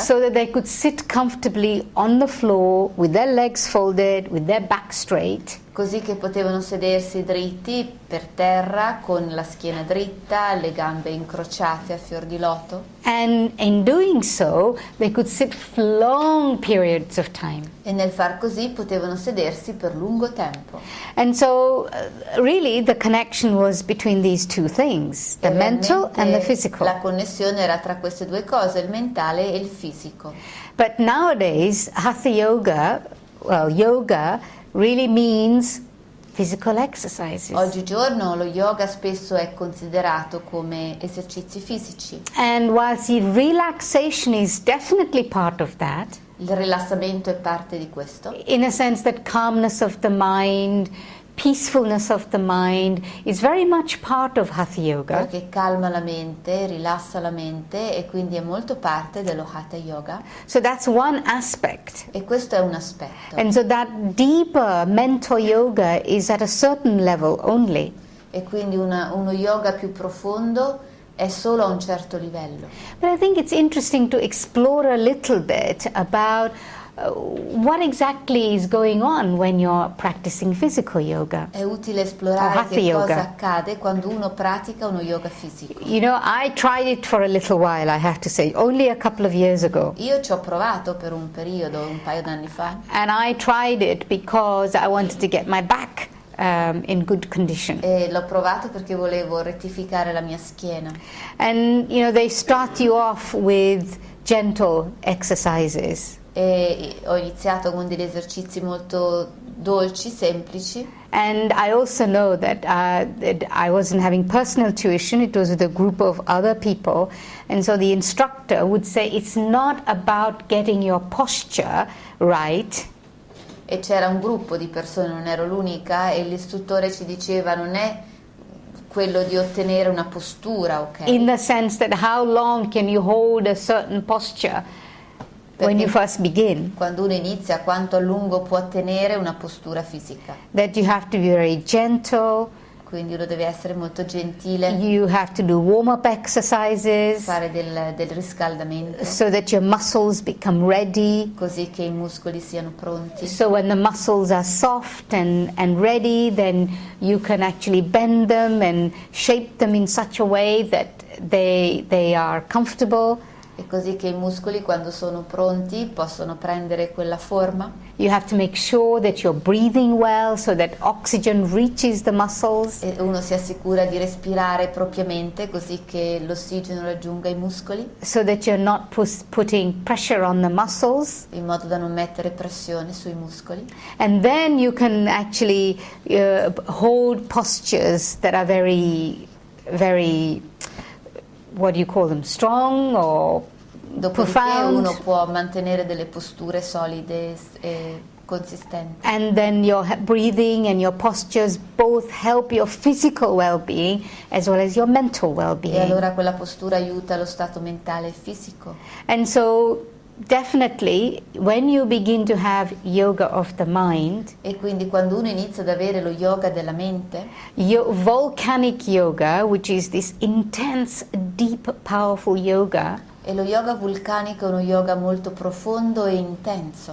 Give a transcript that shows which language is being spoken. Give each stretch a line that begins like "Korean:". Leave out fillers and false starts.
English: So that they could sit comfortably on the floor with their legs folded, with their back straight.
Italian: Così che potevano sedersi dritti per terra con la schiena dritta, le gambe incrociate a fior di loto.
English: And in doing so, they could sit for long periods of time.
Italian: E nel far così potevano sedersi per lungo tempo.
English: And so, really, the connection was between these two things, the mental and the physical.
Italian: La connessione era tra queste due cose, il mentale e il fisico.
English: But nowadays, Hatha Yoga, yoga really means physical exercises.
Italian: Oggigiorno lo yoga spesso è considerato come esercizi fisici.
English: And whilst the relaxation is definitely part of that,
Italian: Il rilassamento è parte di questo.
English: in a sense that calmness of the mind, peacefulness of the mind is very much part of Hatha Yoga.
Italian: Perché calma la mente, rilassa la mente e quindi è molto parte dello Hatha Yoga.
English: So that's one aspect.
Italian: E questo è un aspetto.
English: And so that deeper mental yoga is at a certain level only.
Italian: E quindi uno yoga più profondo è solo a un certo livello.
English: But I think it's interesting to explore a little bit about what exactly is going on when you're practicing physical yoga.
Italian: È utile esplorare
English: Hatha
Italian: che
English: yoga.
Italian: cosa accade quando uno pratica uno yoga fisico.
English: You know, I tried it for a little while, I have to say, only a couple of years ago.
Italian: Io ci ho provato per un periodo, un paio d'anni fa.
English: And I tried it because I wanted to get my back in good condition.
Italian: E l'ho provato perché volevo rettificare la mia schiena.
English: And, you know, they start you off with gentle exercises.
Italian: E ho iniziato con degli esercizi molto dolci, semplici.
English: And I also know that I wasn't having personal tuition, it was with a group of other people. And so the instructor would say, it's not about getting your posture right.
Italian: E c'era un gruppo di persone, non ero l'unica, e l'istruttore ci diceva non è quello di ottenere una postura, ok?
English: In the sense that how long can you hold a certain posture when you
Italian: Perché
English: first begin,
Italian: quando uno inizia, quanto a lungo può tenere una postura fisica.
English: that you have to be very gentle,
Italian: Quindi uno deve essere molto gentile,
English: you have to do warm-up exercises
Italian: fare del riscaldamento,
English: so that your muscles become ready.
Italian: così che i muscoli siano pronti.
English: So when the muscles are soft and ready, then you can actually bend them and shape them in such a way that they are comfortable.
Italian: E così che i muscoli, quando sono pronti, possono prendere quella forma.
English: You have to make sure that you're breathing well so that oxygen reaches the muscles.
Italian: E uno si assicura di respirare propriamente, così che l'ossigeno raggiunga i muscoli,
English: So that you're not putting pressure on the muscles.
Italian: in modo da non mettere pressione sui muscoli.
English: And then you can actually hold postures that are very, very, what do you call them, strong or
Italian: Dopodiché
English: profound.
Italian: uno può mantenere delle posture solide e consistenti.
English: And then your breathing and your postures both help your physical well-being as well as your mental
Italian: E
English: well-being.
Italian: allora quella postura aiuta lo stato mentale e fisico.
English: And so definitely when you begin to have yoga of the mind,
Italian: E quindi quando uno inizia ad avere lo yoga della mente,
English: volcanic yoga, which is this intense, deep, powerful yoga,
Italian: e lo yoga vulcanico è uno yoga molto profondo e intenso.